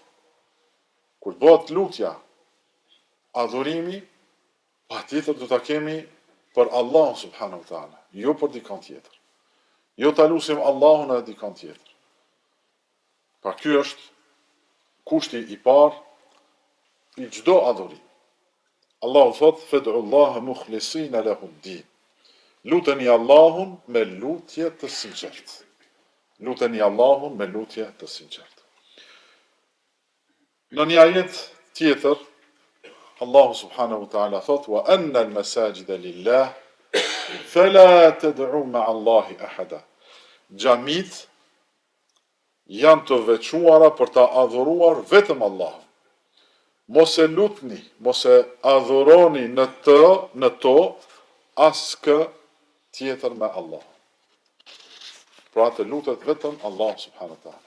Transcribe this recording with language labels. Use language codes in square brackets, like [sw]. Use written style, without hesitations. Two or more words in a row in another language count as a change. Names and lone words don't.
[sq] Kur bëhet lutja, adhurimi, patjetër do ta kemi për Allahun [ar] سبحانه وتعالى, [sq] jo për dikon tjetër. Jo ta lusim Allahun edhe dikon tjetër. Pra ky është kushti i parë i çdo adhurimi. Allahu thot: [ar] "فادعوا الله مخلصين له الدين." [sq] Luteni Allahun me lutje të sinqertë. Luteni Allahun me lutje të sinqertë. Në një ajet tjetër, Allahu [ar] سبحانه وتعالى [sq] thot: [ar] "وأن المساجد لله فلا تدعوا مع الله أحدا." [sq] Xhamit janë të veçuara për ta adhuruar vetëm Allahun. Mos e lutni, mos e adhuroni në to askë tjetër me Allah. Pra të lutet vetëm Allah [ar] سبحانه وتعالى.